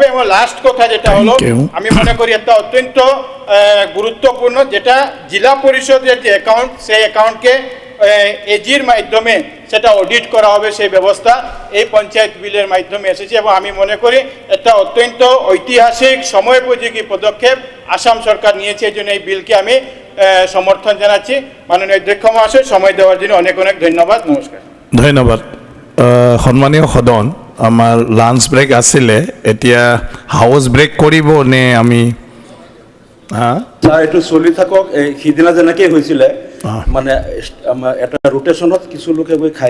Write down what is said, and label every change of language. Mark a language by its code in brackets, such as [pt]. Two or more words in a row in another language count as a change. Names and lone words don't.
[bn] এবং লাস্ট কথা যেটা হলো, আমি মনে করি এটা অত্যন্ত গুরুত্বপূর্ণ, যেটা জেলা পরিষদের যে অ্যাকাউন্ট, সেই অ্যাকাউন্টকে এজির মাধ্যমে সেটা অডিট করা হবে, সেই ব্যবস্থা এই পঞ্চায়েত বিলের মাধ্যমে এসেছে। এবং আমি মনে করি এটা অত্যন্ত ঐতিহাসিক সময়োপযোগী পদক্ষেপ আসাম সরকার নিয়েছে। এই জন্য এই বিলকে আমি সমর্থন জানাচ্ছি। মাননীয় অধ্যক্ষ মহাশয়, সময় দেওয়ার জন্য অনেক অনেক ধন্যবাদ। নমস্কার। ধন্যবাদ। [as] সন্মানীয় সদন, আমাৰ [en] lunch break [as] আছিলে, এতিয়া [en] house break [as] কৰিব নে আমি? ছাৰ, এইটো চলি থাকক। সিদিনা যেনেকৈ হৈছিলে, মানে আমাৰ এটা ৰোটেশ্যনত কিছু লোকে গৈ খাই